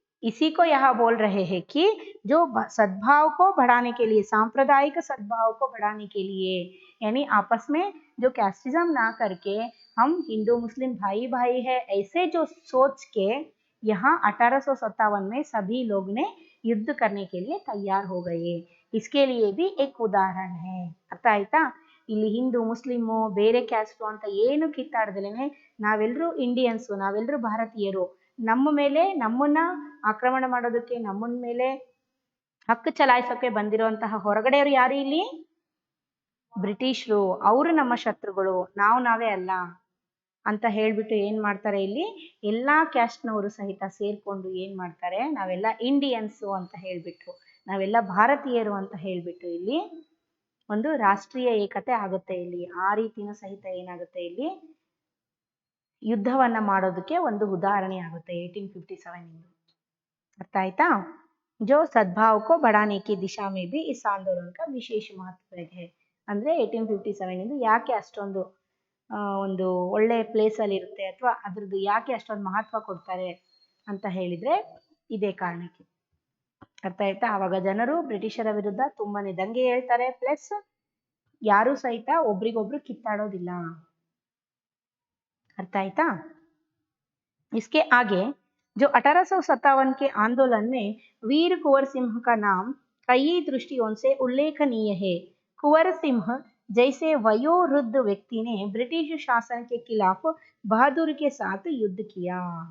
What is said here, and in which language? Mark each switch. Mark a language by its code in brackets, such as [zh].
[hi] इसी को यहाँ बोल रहे हैं कि जो सद्भाव को बढ़ाने के लिए, सांप्रदायिक सद्भाव को बढ़ाने के लिए, यानी आपस में जो कैस्टिज्म ना करके हम हिंदू मुस्लिम भाई भाई है, ऐसे जो सोच के यहाँ 1857 में सभी लोग ने युद्ध करने के लिए तैयार हो गए। इसके लिए भी एक उदाहरण है। [kn] ಅರ್ಥ ಆಯ್ತಾ? ಇಲ್ಲಿ ಹಿಂದೂ ಮುಸ್ಲಿಮು ಬೇರೆ ಕ್ಯಾಸ್ಟು ಅಂತ ಏನು ಕಿತ್ತಾಡ್ದಲೇನೆ ನಾವೆಲ್ಲರೂ ಇಂಡಿಯನ್ಸು, ನಾವೆಲ್ಲರೂ ಭಾರತೀಯರು, ನಮ್ಮ ಮೇಲೆ ನಮ್ಮನ್ನ ಆಕ್ರಮಣ ಮಾಡೋದಕ್ಕೆ, ನಮ್ಮನ ಮೇಲೆ ಹಕ್ಕು ಚಲಾಯಿಸೋಕೆ ಬಂದಿರುವಂತಹ ಹೊರಗಡೆಯವರು ಯಾರು ಇಲ್ಲಿ? ಬ್ರಿಟಿಷರು. ಅವರು ನಮ್ಮ ಶತ್ರುಗಳು, ನಾವೇ ಅಲ್ಲ ಅಂತ ಹೇಳ್ಬಿಟ್ಟು ಏನ್ ಮಾಡ್ತಾರೆ ಇಲ್ಲಿ ಎಲ್ಲಾ ಕ್ಯಾಸ್ಟ್ನವರು ಸಹಿತ ಸೇರ್ಕೊಂಡು ಏನ್ ಮಾಡ್ತಾರೆ, ನಾವೆಲ್ಲ ಇಂಡಿಯನ್ಸು ಅಂತ ಹೇಳ್ಬಿಟ್ಟು, ನಾವೆಲ್ಲ ಭಾರತೀಯರು ಅಂತ ಹೇಳ್ಬಿಟ್ಟು ಇಲ್ಲಿ ಒಂದು ರಾಷ್ಟ್ರೀಯ ಏಕತೆ ಆಗುತ್ತೆ. ಇಲ್ಲಿ ಆ ರೀತಿನೂ ಸಹಿತ ಏನಾಗುತ್ತೆ, ಇಲ್ಲಿ ಯುದ್ಧವನ್ನ ಮಾಡೋದಕ್ಕೆ ಒಂದು ಉದಾಹರಣೆ ಆಗುತ್ತೆ 1857 ಇಂದ. अर्थ आयता? [hi] जो सद्भाव को बढ़ाने की दिशा में भी इस आंदोलन का विशेष महत्व है. [kn] ಅಂದ್ರೆ 1857 ಇಂದ ಯಾಕೆ ಅಷ್ಟೊಂದು ಒಂದು ಒಳ್ಳೆ ಪ್ಲೇಸ್ ಅಲ್ಲಿ ಇರುತ್ತೆ ಅಥವಾ ಅದ್ರದ್ದು ಯಾಕೆ ಅಷ್ಟೊಂದು ಮಹತ್ವ ಕೊಡ್ತಾರೆ ಅಂತ ಹೇಳಿದ್ರೆ ಇದೇ ಕಾರಣಕ್ಕೆ. ಅರ್ಥ ಆಯ್ತಾ? ಆವಾಗ ಜನರು ಬ್ರಿಟಿಷರ ವಿರುದ್ಧ ತುಂಬಾನೇ ದಂಗೆ ಹೇಳ್ತಾರೆ, ಪ್ಲಸ್ ಯಾರು ಸಹಿತ ಒಬ್ರಿಗೊಬ್ರು ಕಿತ್ತಾಡೋದಿಲ್ಲ. अर्थ आयता? [hi] इसके आगे जो 1857 के आंदोलन में वीर कुंवर सिंह का नाम कई दृष्टियों से उल्लेखनीय है. कुंवर सिंह जैसे वयोवृद्ध व्यक्ति ने ब्रिटिश शासन के खिलाफ बहादुरी के साथ युद्ध किया.